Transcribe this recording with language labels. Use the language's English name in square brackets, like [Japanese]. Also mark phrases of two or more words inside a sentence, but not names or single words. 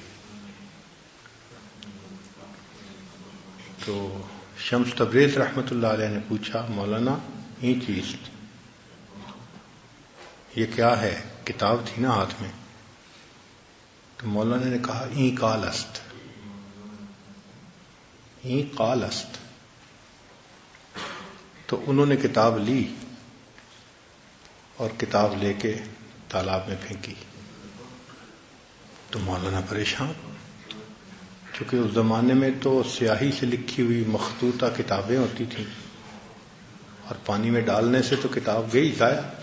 [Urdu] تو شمس تبریز رحمۃ اللہ علیہ نے پوچھا مولانا یہ چیز یہ کیا ہے؟ کتاب تھی نا ہاتھ میں. تو مولانا نے کہا [Persian] این قال است. این قال است. [Urdu] تو انہوں نے کتاب لی اور کتاب لے کے تالاب میں پھینکی. تو مولانا پریشان، چونکہ اس زمانے میں تو سیاہی سے لکھی ہوئی مخطوطہ کتابیں ہوتی تھیں اور پانی میں ڈالنے سے تو کتاب گئی ضائع.